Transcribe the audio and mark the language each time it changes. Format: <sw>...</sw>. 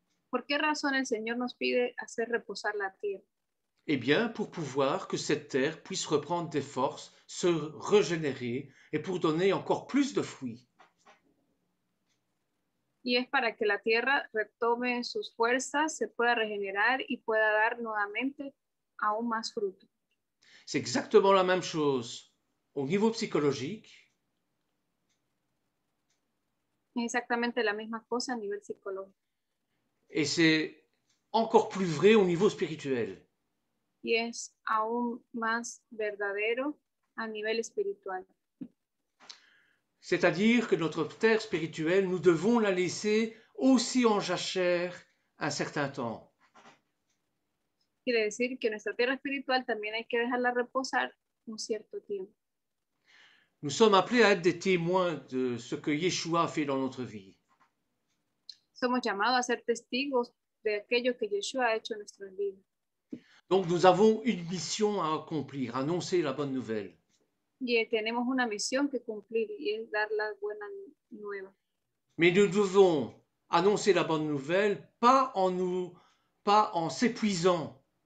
<es>¿Por qué razón el Señor nos pide hacer reposar la tierra?</es> <fr>Eh bien, pour pouvoir que cette terre puisse reprendre des forces, se régénérer et pour donner encore plus de fruits.</fr> <es>Y es para que la tierra retome sus fuerzas, se pueda regenerar y pueda dar nuevamente aún más fruto.</es> <fr>C'est exactement la même chose au niveau psychologique.</fr> <es>Es exactamente la misma cosa a nivel psicológico.</es> <fr>Et c'est encore plus vrai au niveau spirituel.</fr> <es>Y es aún más verdadero a nivel espiritual.</es> <fr>C'est-à-dire que notre terre spirituelle, nous devons la laisser aussi en jachère un certain temps.</fr> <es>Quiere decir que nuestra tierra espiritual también hay que dejarla reposar un cierto tiempo.</es> <fr>Nous sommes appelés à être des témoins de ce que Yeshua a fait dans notre vie.</fr> <es>Somos llamados a ser testigos de aquello que Yeshua ha hecho en nuestras vidas.</es> <fr>Donc nous avons une mission à accomplir, annoncer la bonne nouvelle.</fr> <es>Y tenemos una misión que cumplir, y es dar la buena nueva.</es> <fr>Mais nous devons annoncer la bonne nouvelle pas en s'épuisant.</fr>